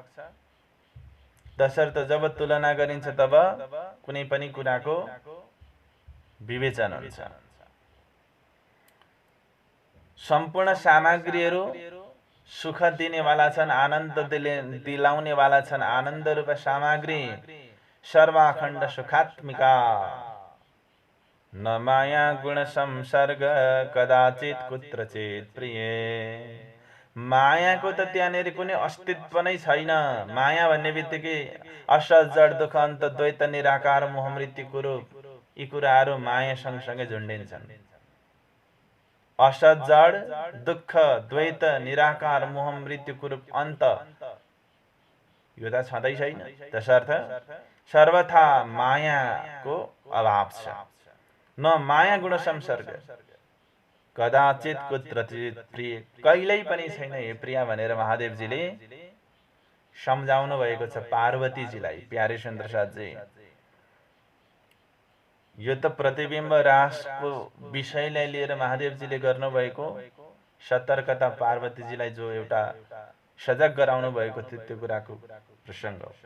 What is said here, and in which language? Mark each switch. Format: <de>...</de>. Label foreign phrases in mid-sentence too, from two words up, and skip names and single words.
<ne>तसर्थ जब तुलना गरिन्छ तब कुनै पनि कुराको विवेचन हुन्छ। सम्पूर्ण सामग्रीहरू सुख दिने वाला छन्, आनन्द दिलाउने वाला छन्।</ne> <sa>आनन्द रूप सामग्री सर्वाखण्ड सुखात्मिका, न माया गुण संसर्ग कदाचित कुत्रचित प्रिय।</sa> <ne>मायाको त त्यहाँनेरि कुनै अस्तित्व नै छैन। माया भन्ने बित्तिकै असत जड दुःख अन्त द्वैत निराकार मोह मृत्यु कुरूप, यी कुराहरू माया सँगसँगै झुन्डिन्छन्। असत जड दुःख द्वैत निराकार मोह मृत्यु कुरूप अन्त, यो त छँदै छैन। त्यसर्थ सर्वथा मायाको अभाव छ।</ne> <sa>न माया गुण संसर्ग कदाचित कुत्रचित प्रिय,</sa> <ne>कहिल्यै पनि छैन हे प्रिया भनेर महादेवजीले सम्झाउनु भएको छ पार्वतीजीलाई। प्यारे सुन्दर साथजी, यो त प्रतिबिम्ब रासको विषयलाई लिएर महादेवजीले गर्नुभएको सतर्कता, पार्वतीजीलाई जो एउटा सजग गराउनु भएको थियो, त्यो कुराको प्रसङ्ग हो।</ne>